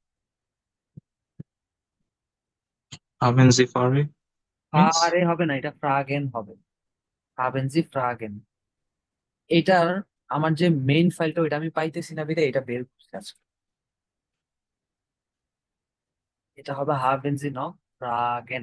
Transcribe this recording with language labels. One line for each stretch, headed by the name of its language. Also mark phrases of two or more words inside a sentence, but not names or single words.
German: haben Sie Frage মিন্স
Bangla: আরে হবে না, এটা ফ্রাগেন হবে।
German: haben Sie Fragen?
Bangla: এটার আমার যে মেইন ফাইলটা ওইটা আমি পাইতেছি না বিধায় এটা বের করতে আজকে।
German: এটা হবে haben Sie noch Fragen?